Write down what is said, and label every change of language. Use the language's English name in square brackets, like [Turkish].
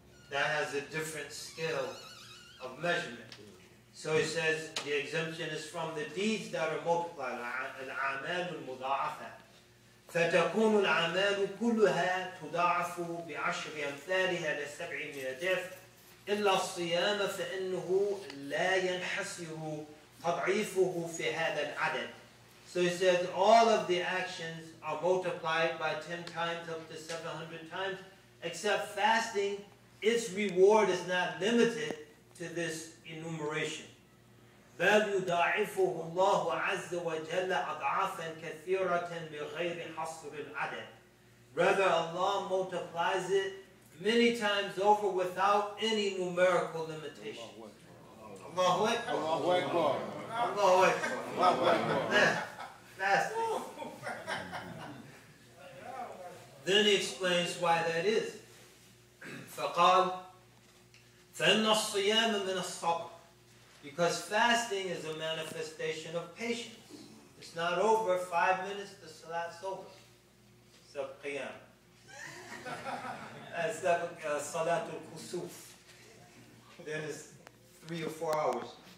[English] That has a different scale of measurement. So he says the exemption is from the deeds that are multiplied. [Arabic] الأعمال المضاعفة. فتكون الأعمال كلها تضاعف بعشر أمثالها ل700 ضعف إلا الصيام فإنه لا ينحصر تضعيفه في هذا العدد. [English] So he says all of the actions are multiplied by 10 times up to 700 times, except fasting. Its reward is not limited to this enumeration. [Arabic] بل يضاعفه الله عز وجل أضعافا كثيرة بغير حصر العدد. [English] Rather, Allah multiplies it many times over without any numerical limitation. Allahu Akbar. Allahu Akbar. Allahu Akbar. Fasting. Then he explains why that is. [Arabic] فقال فإن الصيام من الصبر. [English] Because fasting is a manifestation of patience. It's not over 5 minutes, the salat's over. So qiyam. That's salatul kusuf. Then it's 3 or 4 hours.